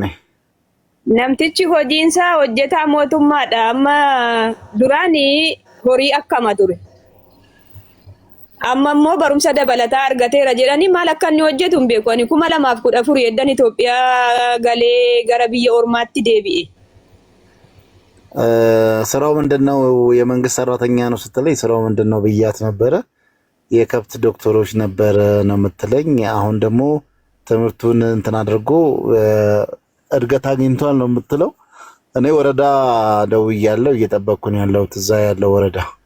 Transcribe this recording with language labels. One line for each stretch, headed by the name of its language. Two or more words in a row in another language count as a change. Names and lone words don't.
Oromo: namtichi hojiinsa hojjetaa mootummaadha. Amma duraani horii akkama ture. Amma immoo barumsa dabalataa argateera jedhanii maal akka inni hojjetu hin beeku. Ani 2014 eddan Itoophiyaa galee gara biyya ormaatti deebi'e.
Amharic: ስራው ምንድነው? የመንግስት ሰራተኛ ነው ስትለኝ ስራው ምንድነው ብያት ነበረ። የከብት ዶክተሮች ነበር ነው የምትለኝ። አሁን ደግሞ ትምህርቱን እንትን አድርጎ እድገት አግኝቷል ነው የምትለው። እኔ ወረዳ ደውያለሁ እየጠበቅኩኝ ያለው እዛ ያለው ወረዳ።